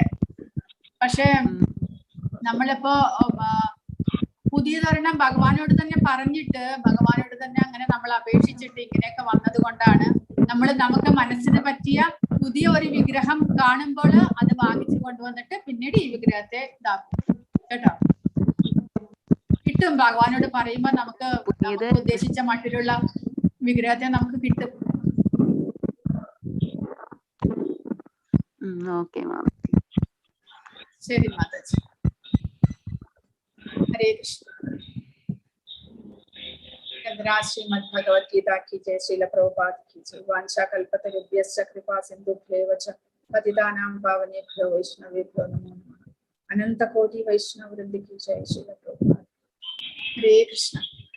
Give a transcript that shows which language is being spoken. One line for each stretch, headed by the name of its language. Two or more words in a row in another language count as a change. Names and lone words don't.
Malayalam: പക്ഷേ നമ്മളിപ്പോ പുതിയതൊരെണ്ണം ഭഗവാനോട് തന്നെ പറഞ്ഞിട്ട് ഭഗവാനോട് തന്നെ അങ്ങനെ നമ്മൾ അപേക്ഷിച്ചിട്ട് ഇങ്ങനെയൊക്കെ വന്നത് കൊണ്ടാണ് നമുക്ക് മനസ്സിന് പറ്റിയ പുതിയ ഒരു വിഗ്രഹം കാണുമ്പോൾ അത് വാങ്ങിച്ചു കൊണ്ടുവന്നിട്ട് പിന്നീട് ഈ വിഗ്രഹത്തെ ഇതാക്കും കേട്ടോ. കിട്ടും, ഭഗവാനോട് പറയുമ്പോ നമുക്ക് ഉദ്ദേശിച്ച മട്ടിലുള്ള വിഗ്രഹത്തെ നമുക്ക് കിട്ടും. ഓക്കെ മാതാജി. ശരി മാതാജി.
Hindi: हरे कृष्ण। श्रीमद् भगवद गीता की जय। श्रील प्रभुपाद की जय।
Sanskrit: वांछा कल्पतरुभ्यश्च कृपा सिन्धुभ्येव च पतितानां पावनेभ्यो वैष्णवेभ्यो नमो नमः।
Hindi: अनंत कोटि वैष्णव वृंद की जय। श्रील प्रभुपाद। हरे कृष्ण।